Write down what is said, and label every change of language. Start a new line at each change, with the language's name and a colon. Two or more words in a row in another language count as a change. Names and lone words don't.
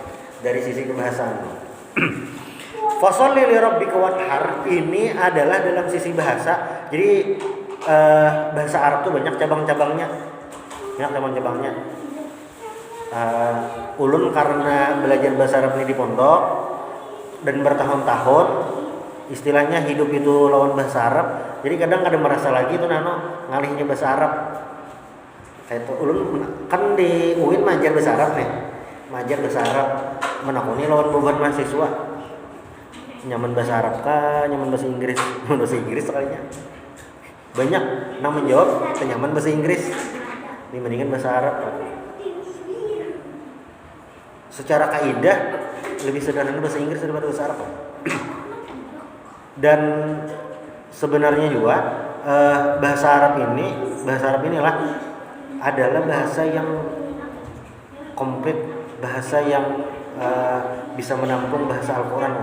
Arabic: فصل لربك وانحر
Indonesian: ini adalah dalam sisi bahasa. Jadi bahasa Arab tuh banyak cabang-cabangnya.
Banjar: Ulun karena belajar bahasa Arab ini di pondok dan bertahun-tahun, istilahnya hidup itu lawan bahasa Arab. Jadi kadang ada merasa lagi tuh ngalihnya bahasa Arab. Kayak itu ulun kan di UIN majar bahasa Arab menakuni lawan beban mahasiswa. Nyaman bahasa Arab kah, nyaman bahasa Inggris?
Indonesian: Bahasa Inggris sekalinya.
Banjar: Banyak nang menjawab nyaman bahasa Inggris dibandingkan bahasa Arab.
Indonesian: Secara kaidah lebih sederhana bahasa Inggris daripada bahasa Arab. Dan sebenarnya juga bahasa Arab inilah adalah bahasa yang komplit, bahasa yang bisa menampung bahasa Al-Quran.